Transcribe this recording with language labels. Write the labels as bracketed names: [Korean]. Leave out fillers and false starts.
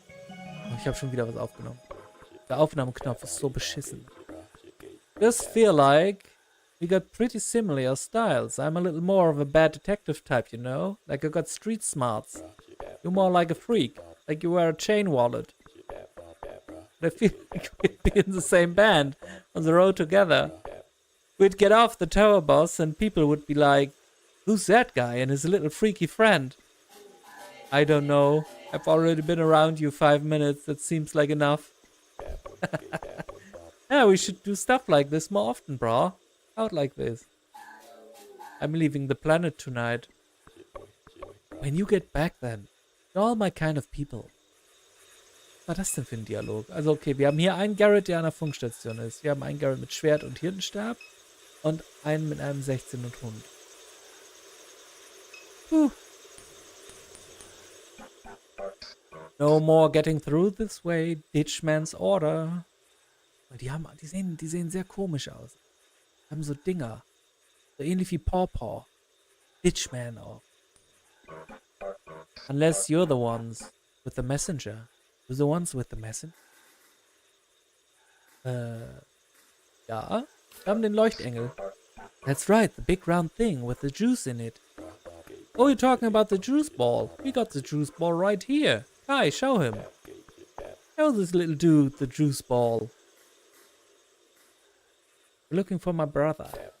[German] Oh, ich habe schon wieder was aufgenommen. Der Aufnahmeknopf ist so beschissen. [English] Just feel like we got pretty similar styles. I'm a little more of a bad detective type, you know? Like I got street smarts. You're more like a freak. Like you wear a chain wallet. But I feel like we'd be in the same band, on the road together. We'd get off the tower bus and people would be like, who's that guy and his little freaky friend? I don't know. I've already been around you 5 minutes. That seems like enough. Yeah, we should do stuff like this more often, bro. Out like this. I'm leaving the planet tonight. When you get back then, you're all my kind of people. [German] Was war das denn für ein Dialog? Also okay, wir haben hier einen Garrett, der an der Funkstation ist. Wir haben einen Garrett mit Schwert und Hirtenstab. Und einen mit einem 16 und Hund. Puh. [English] No more getting through this way. Ditchman's order. [German] Die sehen sehr komisch aus. Die haben so Dinger. So ähnlich wie Paw. Ditchman auch. [English] Unless you're the ones with the messenger. You're the ones with the messenger? [German] Ja. Wir haben den Leuchtengel. [English] That's right, the big round thing with the juice in it. Oh, you're talking about the juice ball. We got the juice ball right here. Kai, show him. Show this little dude the juice ball. We're looking for my brother.